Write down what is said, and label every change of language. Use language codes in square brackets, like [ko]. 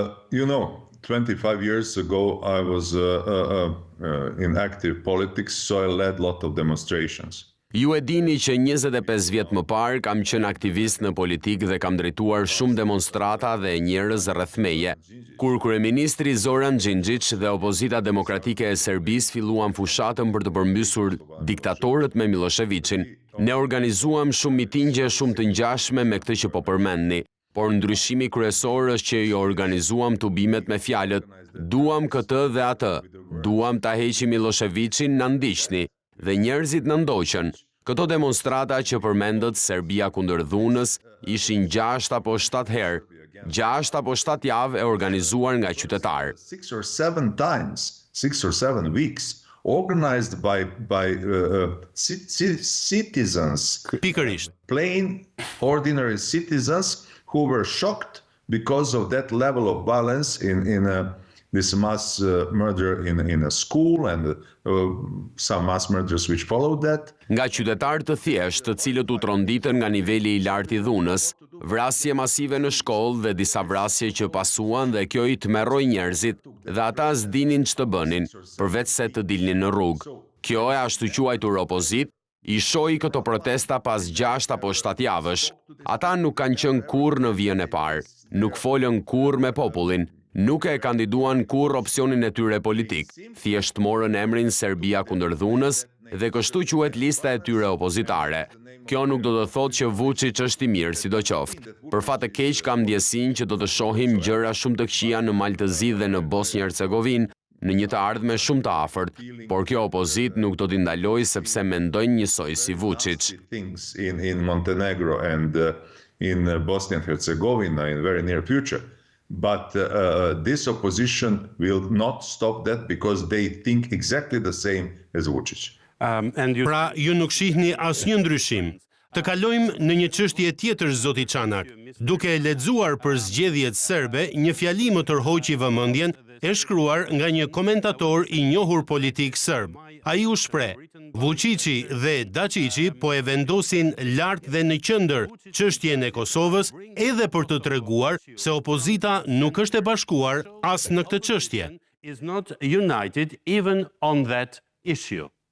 [en] You know, 25 years ago I was in active politics, so I led a lot of demonstrations. [sq] Ju e dini që 25 vjet më parë kam qenë aktivist në politikë dhe kam drejtuar shumë demonstrata dhe njerëz rreth meje. Kur kryeministri Zoran Xhinxhić dhe opozita demokratike e Serbisë filluan fushatën për të përmbysur diktatorët me Miloševićin, ne organizuam shumë mitingje shumë të ngjashme me këtë që po përmendni. Por ndryshimi kryesor është që jo organizuam tubimet me fjalët "duam këtë dhe atë", "duam ta heqim Miloševićin, na ndiqni", dhe njerëzit në ndoqën. Këto demonstrata që përmendët Serbia kundër dhunës ishin 6 apo 7 herë, 6 apo 7 javë e organizuar nga qytetarë. [en] 6 or 7 times, 6 or 7 weeks, organized by citizens, [sq] Pikërisht. [en] plain, ordinary citizens who were shocked because of that level of violence in this mass murder in a school and some mass murders which followed that. [sq] Nga qytetarë të thjeshtë, të cilët u tronditën nga niveli I lartë I dhunës, vrasje masive në shkollë dhe disa vrasje që pasuan dhe kjo I tmerroi njerëzit dhe ata s'dinin ç'të bënin, përveç se të dilnin në rrugë. Kjo e ashtu quajtur opozit I shohi këto protesta pas 6 apo 7 javësh. Ata nuk kanë qenë kurrë në vijën e parë, nuk folën kurrë me popullin, nuk e kandiduan kurrë opsionin e tyre politik, thjesht morën emrin Serbia kundër dhunës dhe kështu quhet lista e tyre opozitare. Kjo nuk do të thotë që Vučić është I mirë sidoqoftë. Për fat të keq kam ndjesinë që do të shohim gjëra shumë të këqija në Maltëzi dhe në Bosnjë-Hercegovinë, në një të ardhme shumë të afërt, por kjo opozit nuk do t'i ndalojë sepse mendojnë njësoj si Vučić. [en] Things in Montenegro and in Bosnia and Herzegovina in very near future. But this opposition will not stop that because they think exactly the same as Vučić. [sq] Pra, ju nuk shihni asnjë ndryshim. Të kalojmë në një çështje tjetër, zoti Çanak. Duke lexuar për zgjedhjet serbe, një fjali më tërhoqi vëmendjen e shkruar nga një komentator I njohur politik serb. Ai u shpreh: Vučići dhe Dačići po e vendosin lart dhe në qendër çështjen e Kosovës edhe për të treguar se opozita nuk është e bashkuar as në këtë çështje. [en] Is not united even on that issue.